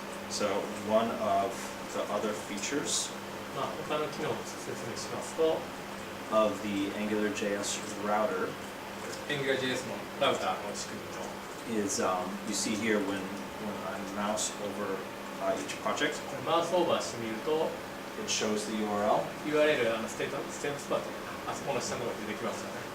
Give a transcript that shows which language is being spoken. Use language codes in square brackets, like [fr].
[en] So one of the other features [ja] 他の機能を説明しますと、 [en] of the AngularJS router [ja] AngularJS のラウターの仕組みの [en] is you see here when I mouse over each project, [ja] マウスオーバーしてみると [en] it shows the URL. [ja] URL ステータスバーとあそこの下のところに出てきますよね。